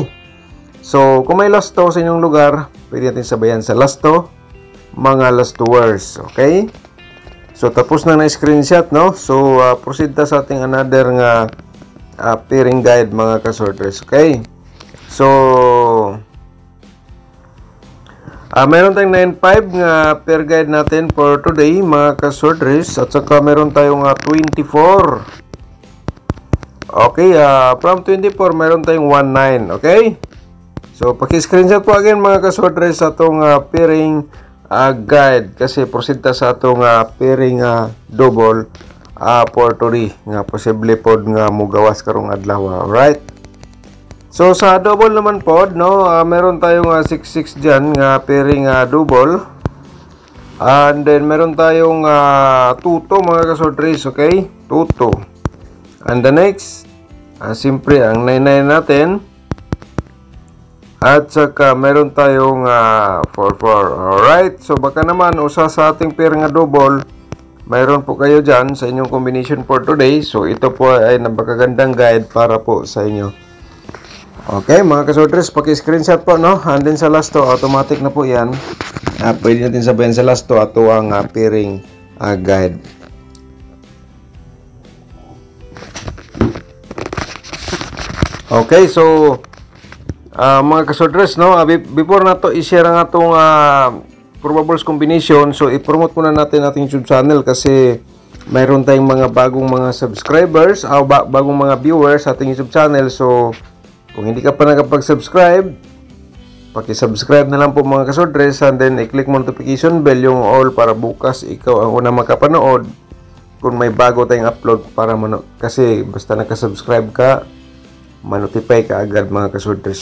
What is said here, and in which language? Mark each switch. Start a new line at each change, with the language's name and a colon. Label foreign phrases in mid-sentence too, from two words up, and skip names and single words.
Filipino: So, kung may last 2 sa inyong lugar, pwede natin sabayan sa last 2, mga
English: last 2 words.
Filipino: Okay? So, tapos na na-screenshot, So, proceed ta sa ating another nga
English: pairing guide
Filipino: mga kasordres. Okay? So, meron tayong 9.5 nga
English: pair guide
Filipino: natin
English: for today
Filipino: mga kasordres, at saka meron tayong 24. Okay, from 24 meron tayong 19.
Cebuano: Okay, so paki-screenshot po again mga kasordres sa atong
English: pairing guide,
Cebuano: kasi proceed ta sa atong
English: pairing double for today
Cebuano: nga posible pod nga mugawas karong adlaw.
English: Alright.
Filipino: So sa double naman po, meron tayong 66 dyan nga
English: pairing double. And then
Filipino: meron tayong tuto mga kasordres, okay? Tuto.
English: And the next,
Filipino: siyempre ang 99 natin. At saka meron tayong 44. Alright, so baka naman usa sa ating pair nga double, mayroon po kayo dyan sa inyong combination
English: for today.
Filipino: So ito po ay napakagandang guide para po sa inyo. Okay, mga kasordres, paki-screenshot po,
English: And then
Filipino: sa last 2, automatic na po yan. Pwede natin sabihin sa last 2, ato ang
English: pairing guide.
Cebuano: Okay, so mga kasordres, before na to i-share ang atong
English: probables combination,
Filipino: so i-promote muna natin ating YouTube channel kasi mayroon tayong mga bagong mga subscribers, bagong mga viewers sa ating YouTube channel. So kung hindi ka pa nakapag-subscribe, paki-subscribe na lang po mga kasordres, and then i-click mo
English: notification bell,
Filipino: yung all, para bukas ikaw ang unang makapanood kung may bago tayong upload, para kasi basta nakasubscribe ka, manotify ka agad mga kasordres.